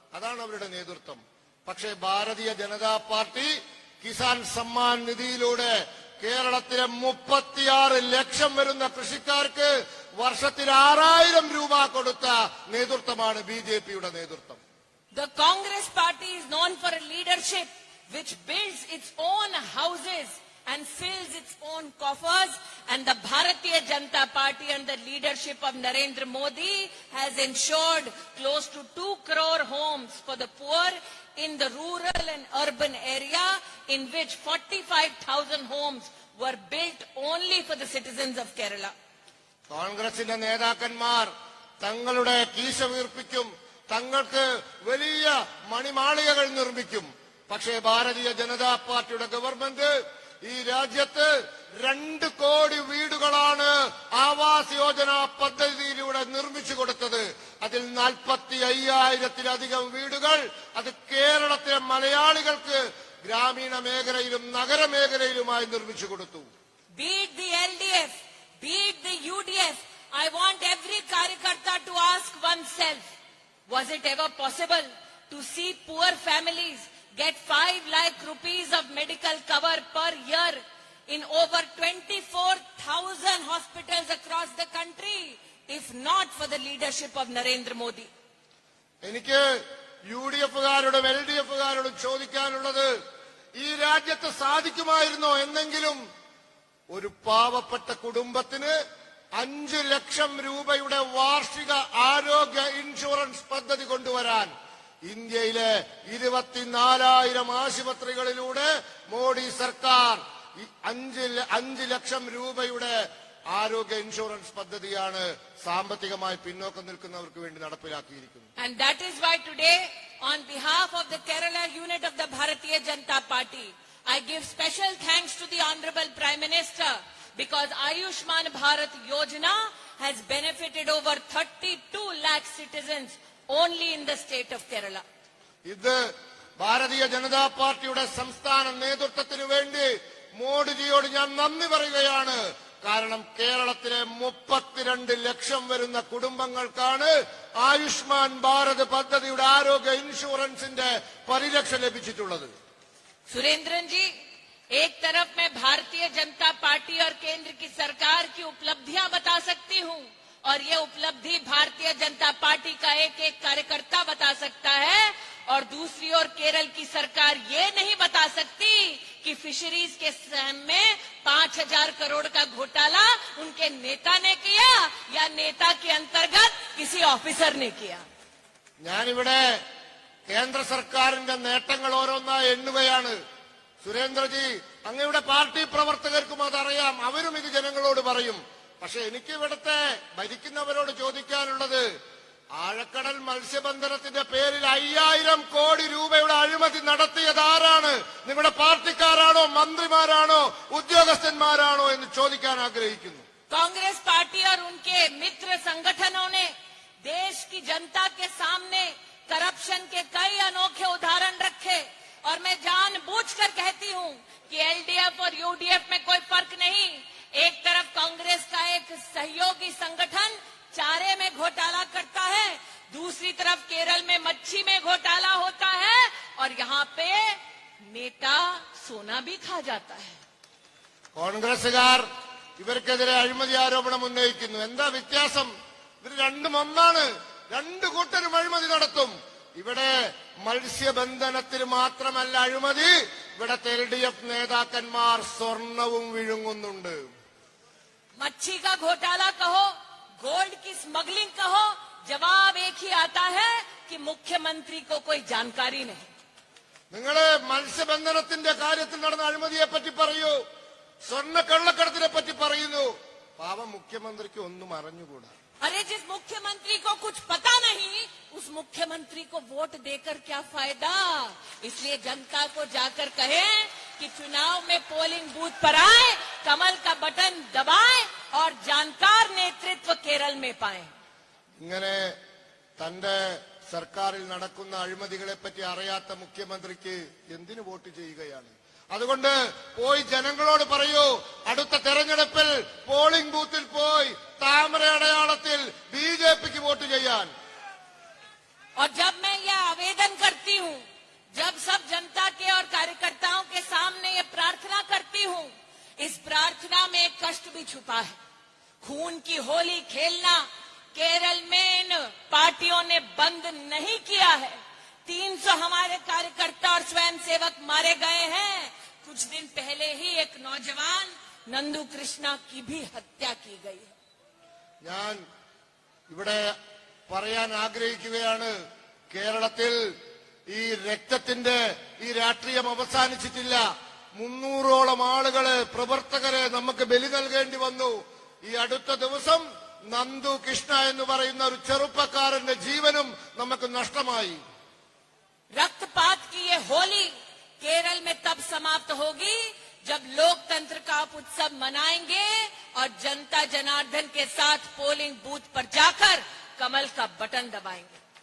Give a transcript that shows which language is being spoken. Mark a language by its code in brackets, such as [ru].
[ml] അതാണ് അവരുടെ നേതൃത്വം. പക്ഷേ ഭാരതീയ ജനതാ പാർട്ടി കിസാൻ സമ്മാൻ നിധിയിലൂടെ കേരളത്തിലെ 36 ലക്ഷം വരുന്ന കൃഷിക്കാർക്ക് വർഷത്തിൽ 6000 രൂപ കൊടുത്ത നേതൃത്വമാണ് ബിജെപിയുടെ നേതൃത്വം. [en] The Congress party is known for a leadership which builds its own houses and fills its own coffers, and the Bharatiya Janata Party under the leadership of Narendra Modi has ensured close to 2 crore homes for the poor in the rural and urban area, in which 45,000 homes were built only for the citizens of Kerala. [ml] കോൺഗ്രസിന്റെ നേതാക്കന്മാർ തങ്ങളുടെ കീശ വീർപ്പിക്കും, തങ്ങൾക്ക് വലിയ മണിമാളികകൾ നിർമ്മിക്കും. പക്ഷേ ഭാരതീയ ജനതാ പാർട്ടിയുടെ government ഈ രാജ്യത്ത് 2 കോടി വീടുകളാണ് ആവാസ് യോജന പദ്ധതിയിലൂടെ നിർമ്മിച്ചു കൊടുത്തത്. അതിൽ 45,000-ലധികം വീടുകൾ അത് കേരളത്തിലെ മലയാളികൾക്ക് ഗ്രാമീണ മേഖലയിലും നഗരമേഖലയിലുമായി നിർമ്മിച്ചു കൊടുത്തു. [en] Be it the LDF, be it the UDF, I want every Karyakarta to ask oneself, was it ever possible to see poor families get 5 lakh rupees of medical cover per year in over 24,000 hospitals across the country, if not for the leadership of Narendra Modi? [ml] എനിക്ക് UDF-കാരോടും LDF-കാരോടും ചോദിക്കാനുള്ളത്, ഈ രാജ്യത്ത് സാധിക്കുമായിരുന്നോ എന്നെങ്കിലും ഒരു പാവപ്പെട്ട കുടുംബത്തിന് 5 ലക്ഷം രൂപയുടെ വാർഷിക ആരോഗ്യ ഇൻഷുറൻസ് പദ്ധതി കൊണ്ടുവരാൻ ഇന്ത്യയിലെ 24,000 ആശുപത്രികളിലൂടെ മോഡി സർക്കാർ 5 ലക്ഷം രൂപയുടെ ആരോഗ്യ ഇൻഷുറൻസ് പദ്ധതിയാണ് സാമ്പത്തികമായി പിന്നോക്കം നിൽക്കുന്നവർക്ക് വേണ്ടി നടപ്പിലാക്കിയിരിക്കുന്നത്. [en] And that is why today, on behalf of the Kerala unit of the Bharatiya Janata Party, I give special thanks to the Honorable Prime Minister, because Ayushman Bharat Yojana has benefited over 32 lakh citizens only in the state of Kerala. [ml] ഇത് ഭാരതീയ ജനതാ പാർട്ടിയുടെ സംസ്ഥാന നേതൃത്വത്തിനു വേണ്ടി മോഡിജിയോട് ഞാൻ നന്ദി പറയുകയാണ്. കാരണം കേരളത്തിലെ 32 ലക്ഷം വരുന്ന കുടുംബങ്ങൾക്കാണ് ആയുഷ്മാൻ ഭാരത് പദ്ധതിയുടെ ആരോഗ്യ ഇൻഷുറൻസിന്റെ പരിരക്ഷ ലഭിച്ചിട്ടുള്ളത്. [hi] सुरेंद्रन जी, एक तरफ मैं भारतीय जनता पार्टी और केंद्र की सरकार की उपलब्धियां बता सकती हूं, और ये उपलब्धि भारतीय जनता पार्टी का एक एक कार्यकर्ता बता सकता है, और दूसरी ओर केरल की सरकार ये नहीं बता सकती कि फिशरीज के सहम में 5,000 करोड़ का घोटाला उनके नेता ने किया या नेता के अंतर्गत किसी ऑफिसर ने किया. [ml] ഞാനിവിടെ കേന്ദ്ര സർക്കാരിന്റെ നേട്ടങ്ങൾ ഓരോന്നായി എണ്ണുകയാണ്. സുരേന്ദ്രജി, അങ്ങയുടെ പാർട്ടി പ്രവർത്തകർക്കും അതറിയാം, അവരും ഇത് ജനങ്ങളോട് പറയും. പക്ഷെ എനിക്ക് ഇവിടുത്തെ ഭരിക്കുന്നവരോട് ചോദിക്കാനുള്ളത്, ആഴക്കടൽ മത്സ്യബന്ധനത്തിന്റെ പേരിൽ 5,000 കോടി രൂപയുടെ അഴിമതി നടത്തിയത് ആരാണ്? നിങ്ങളുടെ പാർട്ടിക്കാരാണോ, മന്ത്രിമാരാണോ, ഉദ്യോഗസ്ഥന്മാരാണോ എന്ന് ചോദിക്കാൻ ആഗ്രഹിക്കുന്നു. [hi] कांग्रेस पार्टी और उनके मित्र संगठनों ने देश की जनता के सामने करप्शन के कई अनोखे उदाहरण रखे, और मैं जानबूझकर कहती हूं कि एलडीएफ और यूडीएफ में कोई फर्क नहीं. एक तरफ कांग्रेस का एक सहयोगी संगठन चारे में घोटाला करता है, दूसरी तरफ केरल में मच्छी में घोटाला होता है, और यहाँ पे नेता सोना भी खा जाता है. [ml] കോൺഗ്രസുകാർ ഇവർക്കെതിരെ അഴിമതി ആരോപണം ഉന്നയിക്കുന്നു. എന്താ വ്യത്യാസം? ഇവർ രണ്ടും ഒന്നാണ്. രണ്ടു കൂട്ടരും അഴിമതി നടത്തും. ഇവിടെ മത്സ്യബന്ധനത്തിന് മാത്രമല്ല അഴിമതി, ഇവിടത്തെ LDF നേതാക്കന്മാർ സ്വർണവും വിഴുങ്ങുന്നുണ്ട്. [hi] मच्छी का घोटाला कहो, गोल्ड की स्मगलिंग कहो, जवाब एक ही आता है कि मुख्यमंत्री को कोई जानकारी नहीं. [ml] നിങ്ങള് മത്സ്യബന്ധനത്തിന്റെ കാര്യത്തിൽ നടന്ന അഴിമതിയെ പറ്റി പറയൂ, സ്വർണ്ണ കള്ളക്കടത്തിനെ പറ്റി പറയുന്നു. പാവം മുഖ്യമന്ത്രിക്ക് ഒന്നും അറിഞ്ഞുകൂടാ. [hi] अरे जिस मुख्यमंत्री को कुछ पता नहीं, उस मुख्यमंत्री को वोट देकर क्या फायदा? इसलिए जनता को जाकर कहें कि चुनाव में पोलिंग बूथ पर आए, कमल का बटन दबाएं और जानकार नेतृत्व केरल में पाएं. [ml] ഇങ്ങനെ തന്റെ സർക്കാരിൽ നടക്കുന്ന അഴിമതികളെ പറ്റി അറിയാത്ത മുഖ്യമന്ത്രിക്ക് എന്തിനു വോട്ട് ചെയ്യുകയാണ്? അതുകൊണ്ട് പോയി ജനങ്ങളോട് പറയൂ, അടുത്ത തെരഞ്ഞെടുപ്പിൽ പോളിംഗ് ബൂത്തിൽ പോയി താമര അടയാളത്തിൽ BJPക്ക് വോട്ട് ചെയ്യാൻ. [hi] और जब मैं यह आवेदन करती हूं, जब सब जनता के और कार्यकर्ताओं के सामने ये प्रार्थना करती हूं, इस प्रार्थना में एक कष्ट भी छुपा है. खून की होली खेलना केरल में इन पार्टियों ने बंद नहीं किया है. 300 हमारे कार्यकर्ता और स्वयंसेवक मारे गए हैं. कुछ दिन पहले ही एक नौजवान नंदू कृष्णा की भी हत्या की गई है. [ml] ഞാൻ ഇവിടെ പറയാൻ ആഗ്രഹിക്കുകയാണ്, കേരളത്തിൽ ഈ രക്തത്തിന്റെ ഈ രാഷ്ട്രീയം അവസാനിച്ചിട്ടില്ല. 300ഓളം ആളുകളെ, പ്രവർത്തകരെ നമുക്ക് ബലി നൽകേണ്ടി വന്നു. ഈ അടുത്ത ദിവസം നന്ദു കൃഷ്ണ എന്ന് പറയുന്ന ഒരു ചെറുപ്പക്കാരന്റെ ജീവനും നമുക്ക് നഷ്ടമായി. [hi] रक्तपात की ये होली केरल में तब समाप्त होगी जब लोकतंत्र का आप उत्सव मनाएंगे और जनता जनार्दन के साथ पोलिंग बूथ पर जाकर कमल का बटन दबाएंगे.